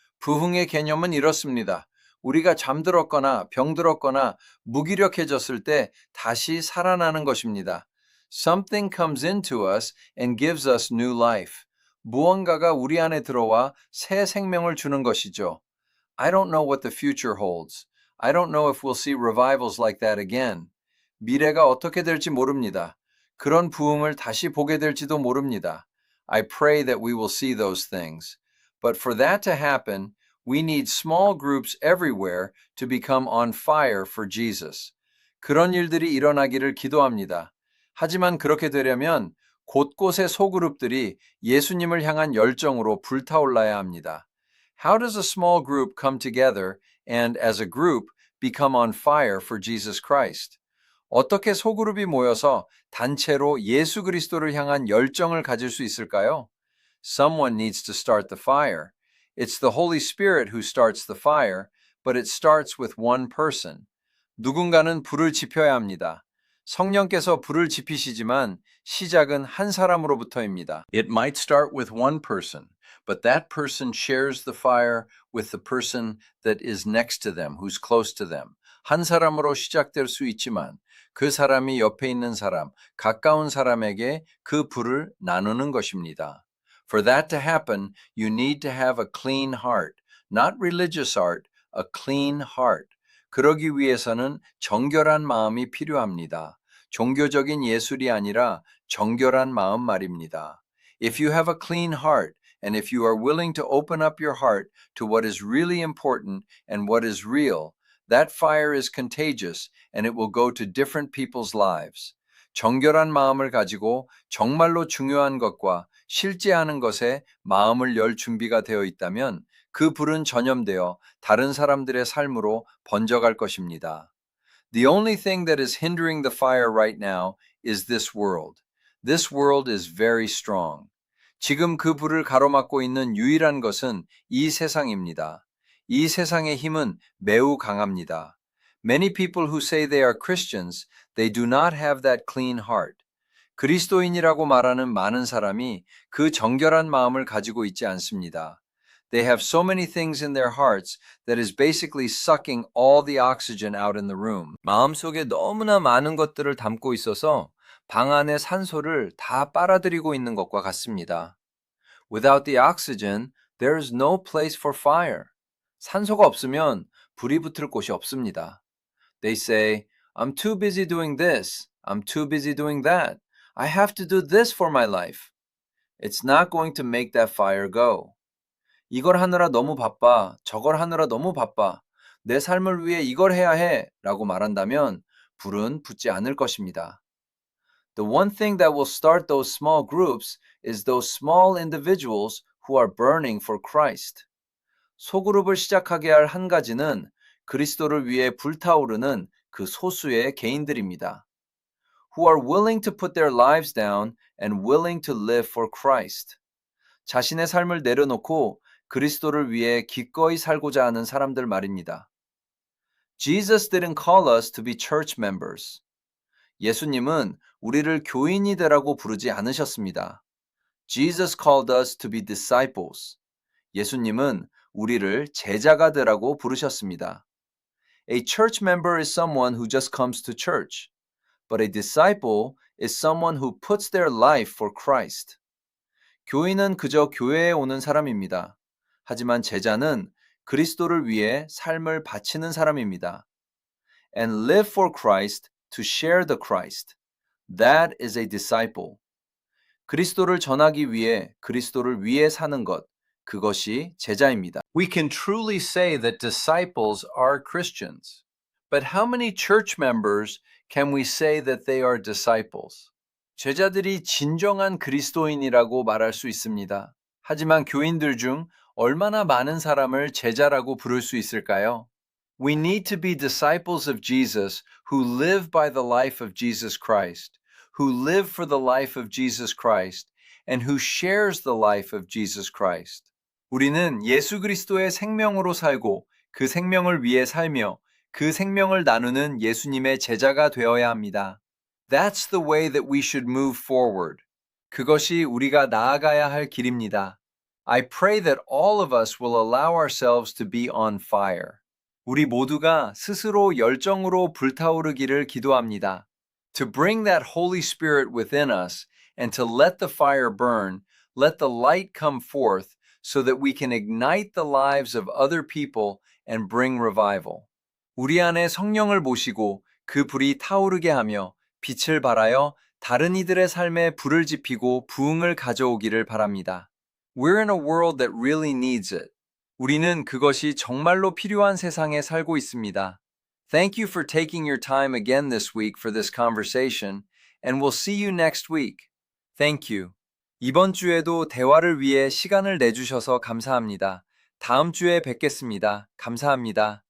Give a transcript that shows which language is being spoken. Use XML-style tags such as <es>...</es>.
<ko>부흥의 개념은 이렇습니다. 우리가 잠들었거나 병들었거나 무기력해졌을 때 다시 살아나는 것입니다.</ko> <en>Something comes into us and gives us new life.</en> <ko>무언가가 우리 안에 들어와 새 생명을 주는 것이죠.</ko> <en>I don't know what the future holds. I don't know if we'll see revivals like that again.</en> <ko>미래가 어떻게 될지 모릅니다. 그런 부흥을 다시 보게 될지도 모릅니다.</ko> <en>I pray that we will see those things. But for that to happen, we need small groups everywhere to become on fire for Jesus.</en> <ko>그런 일들이 일어나기를 기도합니다. 하지만 그렇게 되려면 곳곳의 소그룹들이 예수님을 향한 열정으로 불타올라야 합니다.</ko> <en>How does a small group come together and as a group become on fire for Jesus Christ?</en> <ko>어떻게 소그룹이 모여서 단체로 예수 그리스도를 향한 열정을 가질 수 있을까요?</ko> <en>Someone needs to start the fire. It's the Holy Spirit who starts the fire, but it starts with one person.</en> <ko>누군가는 불을 지펴야 합니다. 성령께서 불을 지피시지만 시작은 한 사람으로부터입니다.</ko> <en>It might start with one person, but that person shares the fire with the person that is next to them, who's close to them.</en> <ko>한 사람으로 시작될 수 있지만 그 사람이 옆에 있는 사람, 가까운 사람에게 그 불을 나누는 것입니다.</ko> <en>For that to happen, you need to have a clean heart, not religious heart, a clean heart.</en> <ko>그러기 위해서는 정결한 마음이 필요합니다. 종교적인 예술이 아니라 정결한 마음 말입니다.</ko> <en>If you have a clean heart, and if you are willing to open up your heart to what is really important and what is real, that fire is contagious and it will go to different people's lives.</en> <ko>정결한 마음을 가지고 정말로 중요한 것과 실제하는 것에 마음을 열 준비가 되어 있다면 그 불은 전염되어 다른 사람들의 삶으로 번져갈 것입니다.</ko> <en>The only thing that is hindering the fire right now is this world. This world is very strong.</en> <ko>지금 그 불을 가로막고 있는 유일한 것은 이 세상입니다. 이 세상의 힘은 매우 강합니다.</ko> <en>Many people who say they are Christians, they do not have that clean heart.</en> <ko>그리스도인이라고 말하는 많은 사람이 그 정결한 마음을 가지고 있지 않습니다.</ko> <en>They have so many things in their hearts that is basically sucking all the oxygen out in the room.</en> <ko>마음속에 너무나 많은 것들을 담고 있어서 방 안의 산소를 다 빨아들이고 있는 것과 같습니다.</ko> <en>Without the oxygen, there is no place for fire.</en> <ko>산소가 없으면 불이 붙을 곳이 없습니다.</ko> <en>They say, I'm too busy doing this. I'm too busy doing that. I have to do this for my life. It's not going to make that fire go.</en> <ko>이걸 하느라 너무 바빠. 저걸 하느라 너무 바빠. 내 삶을 위해 이걸 해야 해. 라고 말한다면 불은 붙지 않을 것입니다.</ko> <en>The one thing that will start those small groups is those small individuals who are burning for Christ.</en> <ko>소그룹을 시작하게 할 한 가지는 그리스도를 위해 불타오르는 그 소수의 개인들입니다.</ko> <en>Who are willing to put their lives down and willing to live for Christ.</en> <ko>자신의 삶을 내려놓고 그리스도를 위해 기꺼이 살고자 하는 사람들 말입니다.</ko> <en>Jesus didn't call us to be church members.</en> <ko>예수님은 우리를 교인이 되라고 부르지 않으셨습니다.</ko> <en>Jesus called us to be disciples.</en> <ko>예수님은 우리를 제자가 되라고 부르셨습니다.</ko> <en>A church member is someone who just comes to church, but a disciple is someone who puts their life for Christ.</en> <ko>교인은 그저 교회에 오는 사람입니다. 하지만 제자는 그리스도를 위해 삶을 바치는 사람입니다.</ko> <en>And live for Christ to share the Christ. That is a disciple.</en> <ko>그리스도를 전하기 위해 그리스도를 위해 사는 것, 그것이 제자입니다.</ko> <en>We can truly say that disciples are Christians. But how many church members can we say that they are disciples?</en> <ko>제자들이 진정한 그리스도인이라고 말할 수 있습니다. 하지만 교인들 중 얼마나 많은 사람을 제자라고 부를 수 있을까요?</ko> <en>We need to be disciples of Jesus who live by the life of Jesus Christ, who live for the life of Jesus Christ, and who shares the life of Jesus Christ.</en> <ko>우리는 예수 그리스도의 생명으로 살고 그 생명을 위해 살며 그 생명을 나누는 예수님의 제자가 되어야 합니다.</ko> <en>That's the way that we should move forward.</en> <ko>그것이 우리가 나아가야 할 길입니다.</ko> <en>I pray that all of us will allow ourselves to be on fire.</en> <ko>우리 모두가 스스로 열정으로 불타오르기를 기도합니다.</ko> <en>To bring that Holy Spirit within us and to let the fire burn, let the light come forth so that we can ignite the lives of other people and bring revival.</en> <ko>우리 안에 성령을 모시고 그 불이 타오르게 하며 빛을 발하여 다른 이들의 삶에 불을 지피고 부흥을 가져오기를 바랍니다.</ko> <en>We're in a world that really needs it.</en> <ko>우리는 그것이 정말로 필요한 세상에 살고 있습니다.</ko> <en>Thank you for taking your time again this week for this conversation, and we'll see you next week. Thank you.</en> <ko>이번 주에도 대화를 위해 시간을 내주셔서 감사합니다. 다음 주에 뵙겠습니다. 감사합니다.</ko>